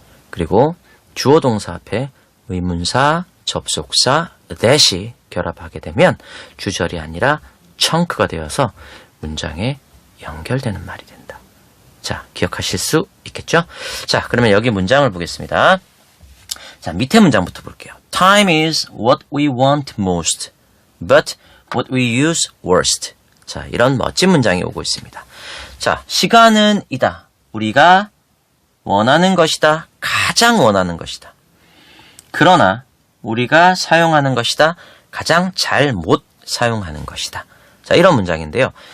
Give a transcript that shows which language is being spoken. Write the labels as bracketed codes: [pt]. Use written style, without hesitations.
[ko] 그리고 주어 동사 앞에 의문사, 접속사, that이 결합하게 되면 주절이 아니라 청크가 되어서 문장에 연결되는 말이 된다. 자, 기억하실 수 있겠죠? 자, 그러면 여기 문장을 보겠습니다. 자, 밑에 문장부터 볼게요. [en] Time is what we want most, but what we use worst. [ko] 자, 이런 멋진 문장이 오고 있습니다. 자, 시간은 이다. 우리가 원하는 것이다. 가장 원하는 것이다. 그러나 우리가 사용하는 것이다. 가장 잘 못 사용하는 것이다. 자, 이런 문장인데요.